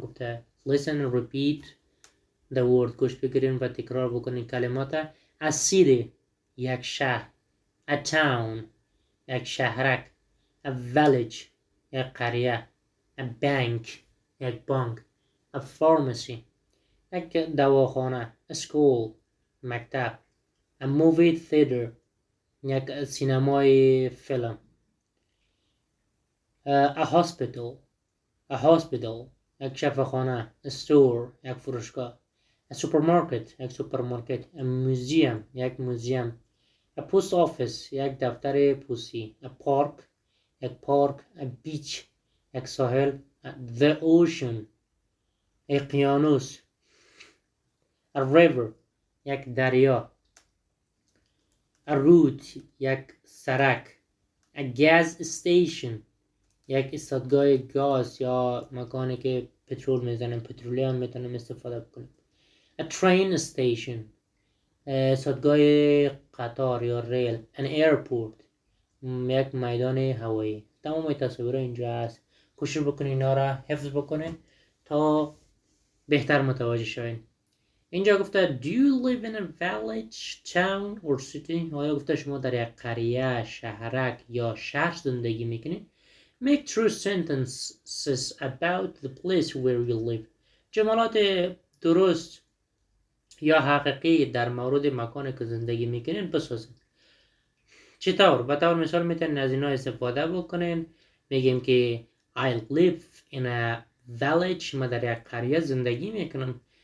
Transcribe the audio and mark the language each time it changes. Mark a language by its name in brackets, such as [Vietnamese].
[Persian] گفته [English] listen and repeat the word، [Persian] گوش بگیرین و تکرار بکنین کلمات. [English] a city، [Persian] یک شهر. [English] a town، [Persian] یک شهرک. [English] a village، [Persian] یک قریه. [English] a bank، یک bank. a pharmacy، [Persian] یک دواخانه. [English] a school، [Persian] مکتب. [English] a movie theater، [Persian] یک سینمای فیلم. [English] a hospital، [Persian] یک شفاخانه. [English] a store، [Persian] یک فروشگاه. [English] a supermarket، یک supermarket. a museum، [Persian] یک موزیم. [English] a post office، [Persian] یک دفتر پستی. [English] a park، یک park. a beach، [Persian] یک ساحل. [English] the ocean، [Persian] اقیانوس. [English] a river، [Persian] یک دریا. [English] a route، [Persian] یک سرک. [English] a gas station، [Persian] یک ایستادگاه گاز یا مکانی که پترول میزنن، پترولیوم میتونیم استفاده بکنیم. [English] a train station، [Persian] ایستادگاه قطار یا ریل. [English] an airport، [Persian] یک میدان هوایی. تمام تصاویر اینجا هست، کوشش بکنین اینا را حفظ بکنین تا بهتر متوجه شوین. اینجا گفته [English] do you live in a village, town or city؟ [Persian] آیا گفته شما در یک قریه، شهرک یا شهر زندگی میکنید؟ [English] make true sentences about the place where you live. [Persian] جملات درست یا حقیقی در مورد مکانی که زندگی میکنین بسازید. چطور؟ به طور مثال میتونین از اینا استفاده بکنین. میگیم که [English] I live in a village، [Persian] ما در یک قریه زندگی میکنم.